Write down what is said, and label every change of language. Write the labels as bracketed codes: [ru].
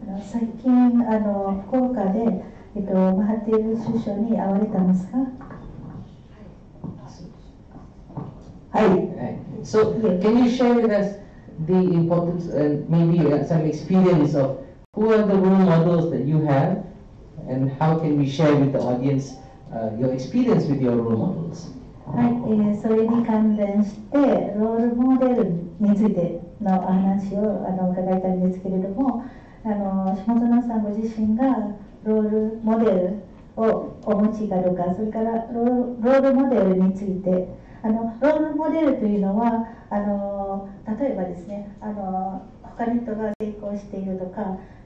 [ja] 最近福岡でマハティール首相に会われたんですか？はい。 [en] So can you share with us the importance and maybe some experience of who are the role models that you have, and how can we share with the audience your experience with your role models? [ja] はい、それに関連してロールモデルについてのお話を伺いたいんですけれども、下園さんご自身がロールモデルをお持ちかどうか、それからロールモデルについて、ロールモデルというのは例えばですね、他の人が成功しているとか、